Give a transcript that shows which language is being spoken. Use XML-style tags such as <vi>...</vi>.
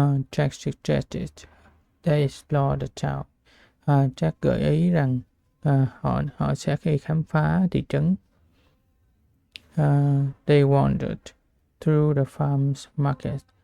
<en>Jack suggested they explore the town.</en> <vi>Jack gợi ý rằng họ sẽ đi khám phá thị trấn.</vi> <en>They wandered through the farm's market.</en>